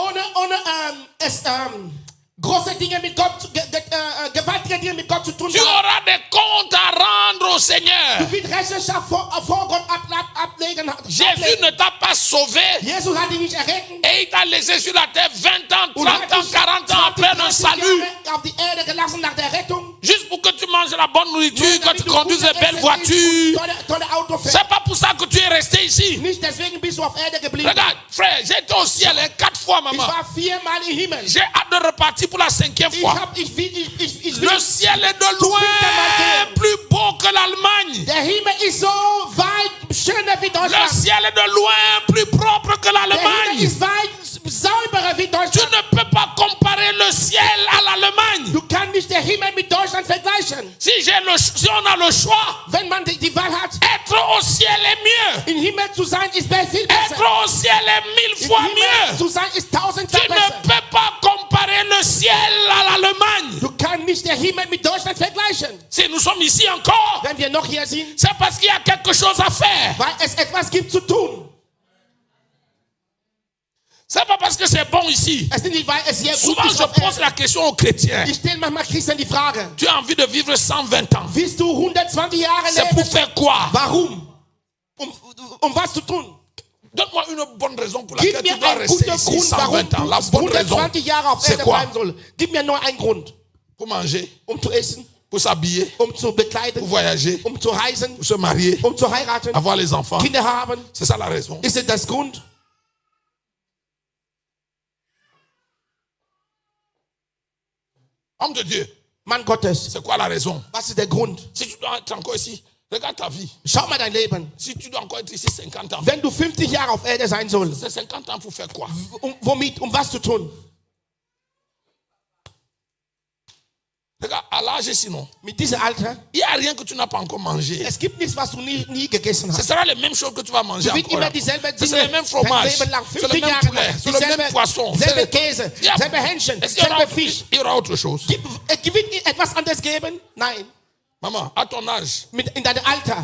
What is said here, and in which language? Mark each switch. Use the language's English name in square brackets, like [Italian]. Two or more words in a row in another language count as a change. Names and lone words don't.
[German] ohne große Dinge mit Gott, gewaltige Dinge mit Gott zu tun [French] tu [German] haben, [French] auras des comptes à rendre au Seigneur. [German] du wirst Rechenschaft vor Gott ablegen. [French] Jésus ne t'a pas sauvé [German] Jesus hat dich nicht errettet. [French] et il t'a laissé sur la terre 20 ans, 30 [German] hat [French] ans, [German] dich [French] 40 ans après le [German] 30 [French] salut. [German] Jahre auf die Erde gelassen nach der Rettung. [French] Juste pour que tu manges la bonne nourriture, que [German] Damit [French] tu [German] du [French] conduises [German] gute [French] de belles [German] Essen [French] voitures. [German] isst, tolle Auto fährst. [French] C'est pas pour ça que tu es resté ici. [German] Nicht deswegen bist du auf Erde geblieben. [French] Regarde, frère, j'ai été au ciel 4 fois, [German] Ich [French] maman. [German] war 4-mal im Himmel. [French] J'ai hâte de repartir pour la 5e fois. [German] Ich will [French] Le ciel est de loin plus beau que l'Allemagne. [German] Der Himmel ist so weit schöner wie [French] Le [German] Deutschland. [French] ciel est de loin plus propre que [German] Der Himmel [French] l'Allemagne. [German] ist weit sauberer wie [French] Tu [German] Deutschland. [French] ne peux pas comparer le ciel à l'Allemagne. [German] Du kannst nicht den Himmel mit Deutschland vergleichen? [French] Si on a le choix, [German] Wenn man die Wahl hat, [French] être au ciel est mieux. [German] im Himmel zu sein, ist viel besser. [French] Être au ciel est 1000 [German] Im [French] fois [German] Himmel [French] mieux. [German] zu sein, ist [French] Tu [German] 1000-fach [French] ne [German] besser. [French] peux pas comparer le ciel à l'Allemagne. [German] Du kannst nicht den Himmel mit Deutschland vergleichen. [French] Si nous sommes ici encore, [German] Wenn wir noch hier sind, [French] c'est parce qu'il y a quelque chose à faire. [German] weil es etwas gibt zu tun. [French] C'est pas parce que c'est bon ici. [German] Es ist nicht, weil es hier gut [French] Souvent, [German] ist [French] je [German] auf [French] pose [German] Erde. [French] la question aux chrétiens. [German] Ich stelle manchmal Christen die Frage, [French] Tu as envie de vivre 120 ans. [German] willst du 120 Jahre [French] C'est pour [German] leben? [French] faire quoi? [German] Warum? Was zu tun? [French] Donne-moi une bonne raison pour [German] Gib [French] laquelle tu [German] mir [French] dois [German] einen [French] rester [German] guten [French] ici [German] Grund, warum [French] 120 ans. La [German] du [French] bonne raison, [German] 120 Jahre auf [French] c'est [German] Erde [French] quoi? [German] bleiben soll. Gib mir nur einen Grund. [French] Pour manger, [German] Zu essen, [French] pour s'habiller, [German] zu bekleiden, [French] pour voyager, [German] zu reisen, [French] pour se marier, [German] zu heiraten, [French] avoir les enfants. [German] Kinder haben. [French] C'est ça la raison. [German] Ist es das Grund? [French] Homme de Dieu, [German] Mann Gottes, [French] c'est quoi la raison? [German] was ist der Grund? [French] Si tu dois être encore ici, regarde ta vie. [German] Schau mal dein Leben. [French] Si tu dois encore être ici 50 ans, [German] Wenn du 50 Jahre auf Erde sein sollst, [French] c'est 50 ans pour faire quoi? [German] womit, was zu tun? [French] Regarde, à l'âge sinon, [German] Mit diesem Alter, [French] il n'y a rien que tu n'as pas encore mangé. [German] es gibt nichts, was du nie gegessen [French] Ce [German] hast. [French] sera les mêmes choses que tu vas manger [German] Du wirst [French] encore. [German] immer dieselbe [French] C'est [German] Dinge [French] le même [German] dein [French] fromage, [German] Leben lang, [French] c'est le [German] 50 [French] même [German] Jahre [French] poulet, [German] lang, [French] c'est le même poisson. [German] selbe [French] c'est [German] Käse, Ja. selbe Hähnchen, [French] Est-ce qu'il y aura- [German] selbe Fisch. [French] il y aura autre chose? [German] Wird etwas anderes geben? Nein. [French] Maman, à ton âge, [German] In deinem Alter,